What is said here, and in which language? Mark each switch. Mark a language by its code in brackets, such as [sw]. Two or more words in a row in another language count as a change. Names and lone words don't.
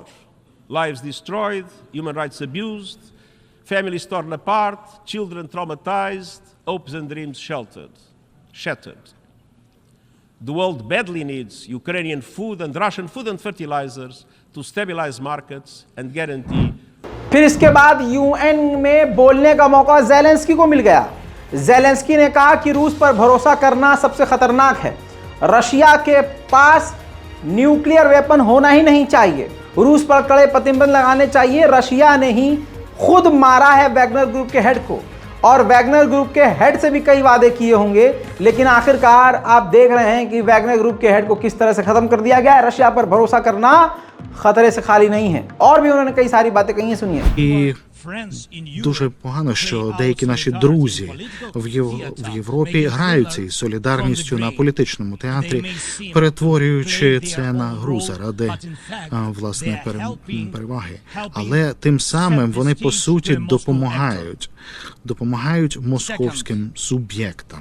[en] Lives destroyed, human rights abused, families torn apart, children traumatized, hopes and dreams shattered. The world badly needs Ukrainian food and Russian food and fertilizers to stabilize markets and guarantee. [hi] फिर इसके बाद यूएन में बोलने का मौका ज़ेलेंस्की को मिल गया। ज़ेलेंस्की ने कहा कि रूस पर भरोसा करना सबसे खतरनाक है। रशिया के पास [en] nuclear weapon [hi] होना ही नहीं चाहिए। रूस पर कड़े प्रतिबंध लगाने चाहिए। रशिया ने ही खुद मारा है वैगनर ग्रुप के हेड को और वैगनर ग्रुप के हेड से भी कई वादे किए होंगे, लेकिन आखिरकार आप देख रहे हैं कि वैगनर ग्रुप के हेड को किस तरह से खत्म कर दिया गया है। रशिया पर भरोसा करना खतरे से खाली नहीं है। और भी उन्होंने कई सारी बातें कही हैं, सुनिए। [uk] Дуже погано, що деякі наші друзі в Європі граються із солідарністю на політичному театрі, перетворюючи це на гру заради власне переваги. Але тим самим вони по суті допомагають московським суб'єктам.